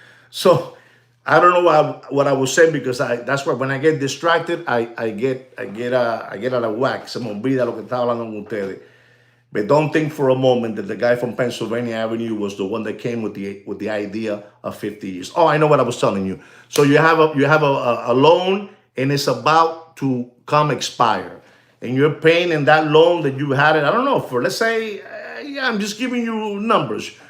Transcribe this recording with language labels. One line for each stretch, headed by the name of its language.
English: So I don't know what I was saying because that's why when I get distracted, I get out of whack.
Spanish: Se me olvida lo que estaba hablando con ustedes.
English: But don't think for a moment that the guy from Pennsylvania Avenue was the one that came with the idea of 50 years. Oh, I know what I was telling you. So you have a loan and it's about to come expire, and you're paying in that loan that you had it. I don't know for let's say, I'm just giving you numbers.